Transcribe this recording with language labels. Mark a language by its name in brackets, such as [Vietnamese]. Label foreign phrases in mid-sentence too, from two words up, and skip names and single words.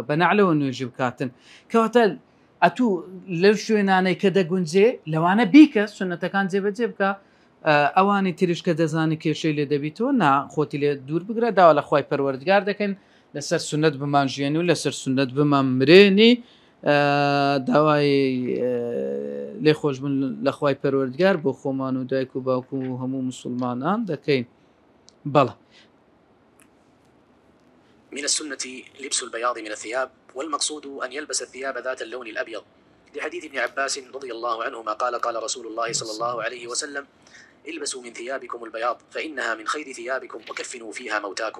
[Central Kurdish] بە نعلەوە نوێژ بکاتن کەواتە ئەتوو لەو شوێنانەی کە دەگونجێ لەوانە بیکە سنەتەکان جێبەجێ بکە ئەوانی تریش کە دەزانی کێشەی لێ دەبیتەوە نا خۆتی لێ دوور بگرە داوا لە خۆی پەروەردگار دەکەن لەسەر سنت بمانژێنی و لەسەر سنت بمان مرێنی داوای لێ خۆش بن لە خۆی پەروەردگار بۆ خۆمان و دایک و باوکو و هەموو مسلمانان دەکەین بەڵە. [Arabic] من السنة لبس البياض من الثياب، والمقصود أن يلبس الثياب ذات اللون الأبيض، لحديث ابن عباس رضي الله عنهما قال رسول الله صلى الله عليه وسلم: البسوا من ثيابكم البياض فإنها من خير ثيابكم وكفنوا فيها موتاكم.